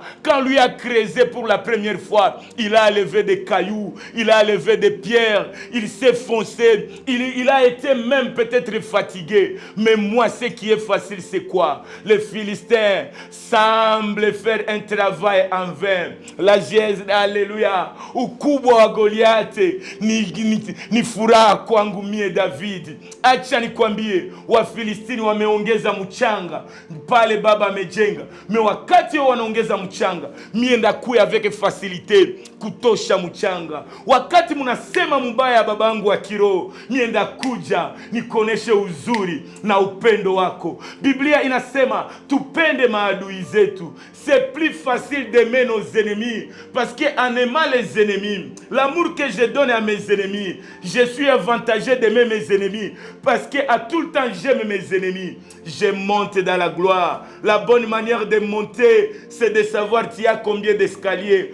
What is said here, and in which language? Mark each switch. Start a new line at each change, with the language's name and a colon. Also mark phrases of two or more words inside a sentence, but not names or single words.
French: Quand lui a creusé pour la première fois, il a enlevé des cailloux, il a enlevé des pierres, il s'est foncé, il a été même peut-être fatigué. Mais moi, ce qui est facile, c'est quoi? Les Philistins semblent faire un travail en vain. La Jésus, alléluia.
Swahili: Ukubwa wa Goliathi ni furaha kwangu mie David. Acha nikwambie, Wafilistini wameongeza mchanga pale baba amejenga. Me wakati wanaongeza mchanga, mie ndakuya
French: avec facilité
Swahili: kutosha mchanga. Wakati mnasema mbaya babangu wa kiroho, mie ndakuja nikoneshe uzuri na upendo wako. Biblia inasema tupende maadui zetu.
French: C'est plus facile d'aimer nos ennemis parce qu'en aimant les ennemis, l'amour que je donne à mes ennemis, je suis avantagé d'aimer mes ennemis parce qu'à tout le temps j'aime mes ennemis. Je monte dans la gloire. La bonne manière de monter, c'est de savoir tu as combien d'escaliers.